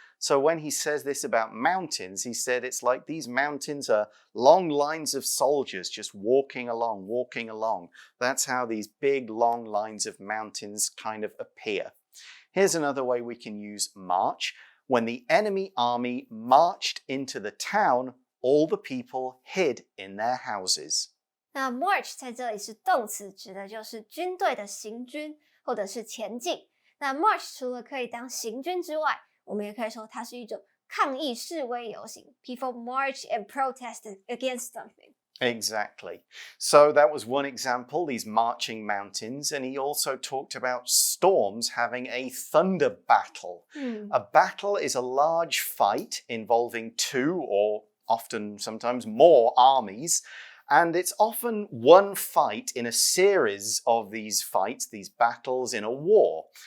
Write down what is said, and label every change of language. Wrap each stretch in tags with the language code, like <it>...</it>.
<en>So when he says this about mountains, he said it's like these mountains are long lines of soldiers just walking along, walking along. That's how these big, long lines of mountains kind of appear. Here's another way we can use march. When the enemy army marched into the town, all the people hid in their houses.</en> <zh>那 march 在这里是动词，指的就是军队的行军或者是前进。那 march 除了可以当行军之外，我们也可以说它是一种抗议示威游行。</zh> <en>People march and protest against something. Exactly. So that was one example, these marching mountains, and he also talked about storms having a thunder battle. A battle is a large fight involving two or often sometimes more armies, and it's often one fight in a series of these fights, these battles in a war.</en>